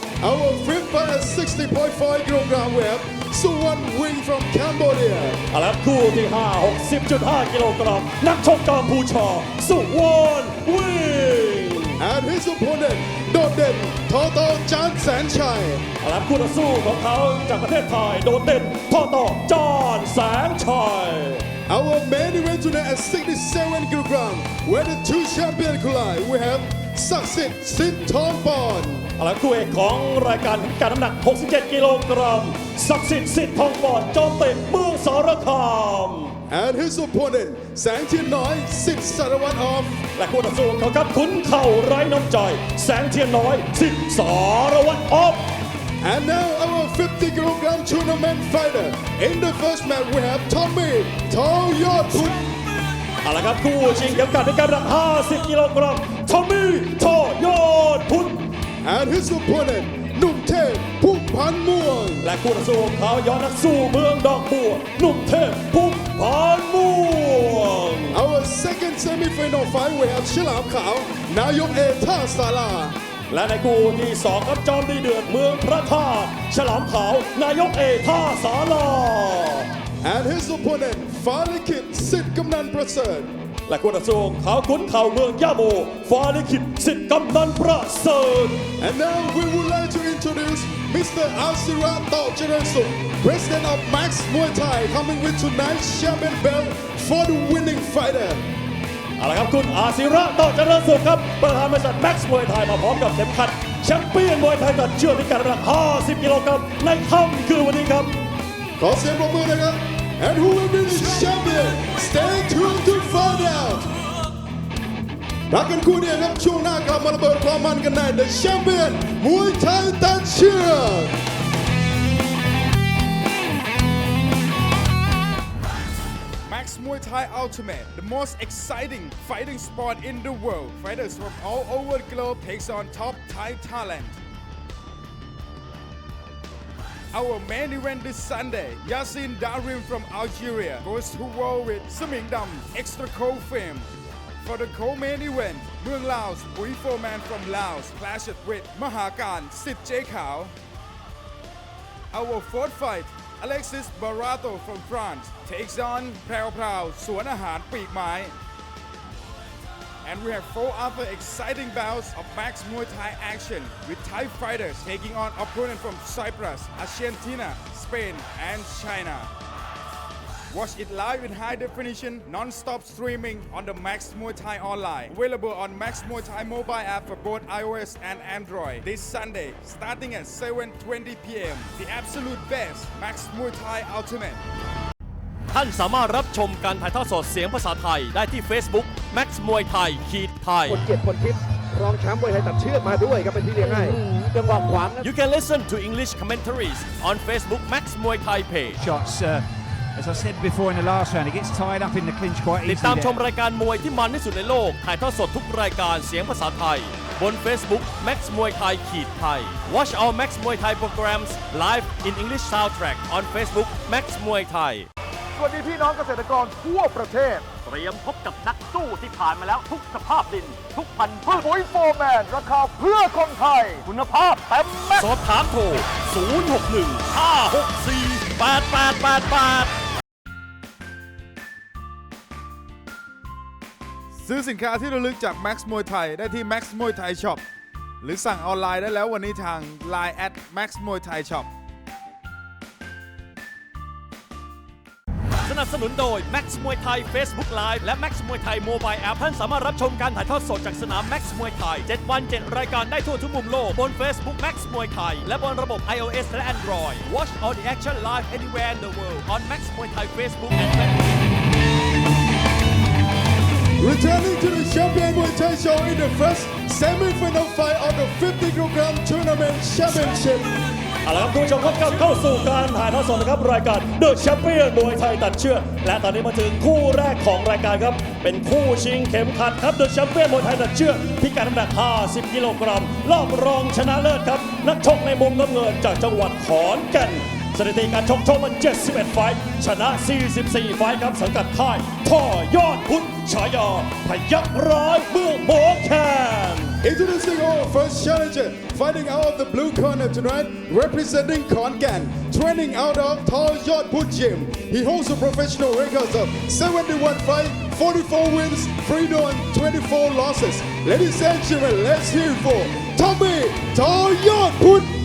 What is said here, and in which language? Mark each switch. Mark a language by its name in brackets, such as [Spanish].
[English] Our fifth fight is 60.5 kilogram. We have Suwon Wing from Cambodia. [Thai] เอาละครับคู่ที่5 60.5 กิโลกรัมนักชกกัมพูชาสุวรรณวิง [English] And his opponent โดดเด่นทอตอจานแสนชัย [Thai] เอาละครับคู่ต่อสู้ของเขาจากประเทศไทยโดดเด่นทอต่อจานแสนชัย [English] Our main event tonight is 67 kilogram. Where the two champions collide. We have ศักดิ์สิทธิ์สิทธิ์ทองปอน [Thai] เอาละคู่เอกของรายการการน้ำหนัก67กิโลกรัมศักดิ์สิทธิ์สิทธิ์ทองปอนจอมเตะเมืองสารคาม [English] And his opponent แสงเทียนน้อยสิทธิ์สารวัตรออฟ [Thai] และคู่ต่อสู้ของเขาครับขุนเข่าไร้น้ำใจแสงเทียนน้อยสิทธิ์สารวัตรออฟ [English] And now our 50kg tournament fighter. In the first match we have Tommy ทอยอดพุทธ [Thai] เอาละครับคู่ชิงเข็มขัดในการน้ำหนัก50กิโลกรัมทอมมี่ทอยอดพุทธ [English] And his opponent หนุ่มเทพพุ่ม [Thai] พันม่วง และคู่ต่อสู้ของเขาย้อนนักสู้เมืองดอกบัวหนุ่มเทพพุ่มพันม่วง [English] Our second semi-final fight we have ฉลามขาวนายกเอท่าศาลา [Thai] และในคู่ที่2ครับจอมดีเดือดเมืองพระธาตุฉลามขาวนายกเอท่าศาลา [English] and his opponent ฟ้าลิขิตสิทธิ์กำนันประเสริฐ [Thai] และคู่ต่อสู้เขาขุนเข่าเมืองย่าโมฟ้าลิขิตสิทธิ์กำนันประเสริฐ [English] and now we would like to introduce Mr. Asira Taujaransu President of Max Muay Thai coming with tonight's champion belt for the winning fighter [Thai] เอาละครับคุณอาศิระต่อเจริญสุขครับประธานบริษัทแม็กซ์มวยไทยมาพร้อมกับเข็มขัดแชมเปี้ยนมวยไทยตัดเชือกพิกัดน้ำหนัก50 กิโลกรัมในค่ำคืนวันนี้ครับ ขอเสียงปรบมือนะครับ [English] and who will be the champion stay tuned to find out [Thai] รักกันคู่นี้ครับช่วงหน้ากลับมาระเบิดความมันกันใน The Champion มวยไทยตัดเชือก [English] Max Muay Thai Ultimate, the most exciting fighting sport in the world. Fighters from all over the globe takes on top Thai talent. Our main event this Sunday, Yassin Darim from Algeria goes to war with Saming Dam, extra cold fame. For the co-main event, Muang Laos, Bui Foreman from Laos clashes with Mahakan Sit Jay Khao. Our fourth fight, Alexis Barato from France takes on Prao Prao Suan Ahan Peak Mai. And we have 4 other exciting bouts of Max Muay Thai action with Thai fighters taking on opponents from Cyprus, Argentina, Spain and China. Watch it live in high definition, non-stop streaming on the Max Muay Thai online. Available on Max Muay Thai mobile app for both iOS and Android. This Sunday, starting at 7:20 p.m. The absolute best Max Muay Thai Ultimate. [Thai] ท่านสามารถรับชมการถ่ายทอดสดเสียงภาษาไทยได้ที่ Facebook Max Muay Thai Thai คนเกียรติพลทิพย์รองแชมป์มวยไทยตัดเชือกมาด้วยครับเป็นที่เลี้ยงให้จังหวะขวาง [English] You can listen to English commentaries on Facebook Max Muay Thai page. Shots, as I said before in the last round, he gets tied up in the clinch quite easily. [Thai] ติดตามชมรายการมวยที่มันที่สุดในโลกถ่ายทอดสดทุกรายการเสียงภาษาไทยบน Facebook Max Muay Thai Thai. [English] Watch our Max Muay Thai programs live in English soundtrack on Facebook Max Muay Thai. [Thai] สวัสดีพี่น้องเกษตรกรทั่วประเทศ เตรียมพบกับนักสู้ที่ผ่านมาแล้วทุกสภาพดินทุกพันธุ์พืช ปุ๋ยโฟร์แมนราคาเพื่อคนไทยคุณภาพเต็มแม็กซ์ สอบถามโทร 061 564 8888 ซื้อสินค้าที่ระลึกจาก Max Muay Thai ได้ที่ Max Muay Thai Shop หรือสั่งออนไลน์ได้แล้ววันนี้ทาง Line @Max Muay Thai Shop สนับสนุนโดย Max Muay Thai Facebook Live และ Max Muay Thai Mobile App ท่านสามารถรับชมการถ่ายทอดสดจากสนาม Max Muay Thai 7 วัน 7 รายการได้ทั่วทุกมุมโลกบน Facebook Max Muay Thai และบนระบบ iOS และ Android [English] Watch all the action live anywhere in the world on Max Muay Thai Facebook and Returning to the Champion Muay Thai Show in the first semi-final fight of the 50kg Tournament Championship [Thai] เอาละครับคุณผู้ชมครับเข้าสู่การถ่ายทอดสดนะครับรายการ The Champion มวยไทยตัดเชือกและตอนนี้มาถึงคู่แรกของรายการครับเป็นคู่ชิงเข็มขัดครับ The Champion มวยไทยตัดเชือกพิกัดน้ำหนัก50 กิโลกรัมรอบรองชนะเลิศครับนักชกในมุมน้ำเงินจากจังหวัดขอนแก่นสถิติการชกมา71 ไฟท์ชนะ44 ไฟท์ครับสังกัดค่ายท่อยอดพุทธฉายาพยัคฆ์ร้ายเมืองหมอแคน [English] Introducing our first challenger, fighting out of the blue corner tonight, representing Khon Kaen, training out of Thai Yot Put Gym. He holds a professional record of 71 fights, 44 wins, 3 draws, 24 losses. Ladies and gentlemen, let's hear it for Tommy Thai Yot Put.